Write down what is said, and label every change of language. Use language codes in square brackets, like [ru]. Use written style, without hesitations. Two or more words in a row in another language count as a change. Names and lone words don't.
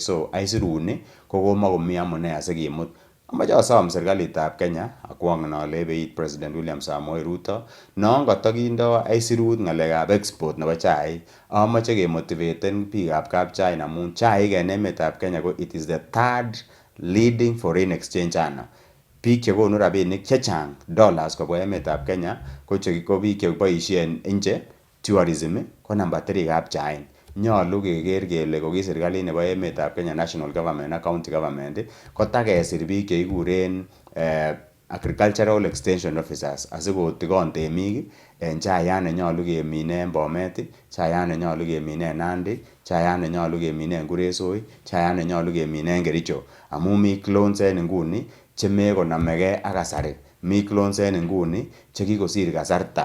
[kln] So aisiruni ko komakomi amune asikimut. Amache asom serikalitab Kenya akwongen ale ebeit President William Samoei Ruto, non kotokindo aisirut ng'alekab export nebo chaik, amache kemotivaten biikab kapchain amun chaik en emetab Kenya ko [en] it is the third leading foreign exchange earner. [kln] Biik chekonu rabinik chechang dollars kobwa emetab Kenya ko biik cheboisien nje tourism ko number 3 kapchain. Nyolu keker kele ko ki serikalit nebo emetab Kenya [en] national government [kln] ak [en] county government [kln] kotakesir biik cheikuren [en] agricultural extension officers [kln] asikotikon temik en chayat nenyolu kemine en Bomet, chayat nenyolu kemine en Nandi, chayat nenyolu kemine en Kuresoi, chayat nenyolu kemine en Kericho, amun mi clones en inguni chemekonamegei ak kasari. Mi clones en inguni chekikosir kasarta.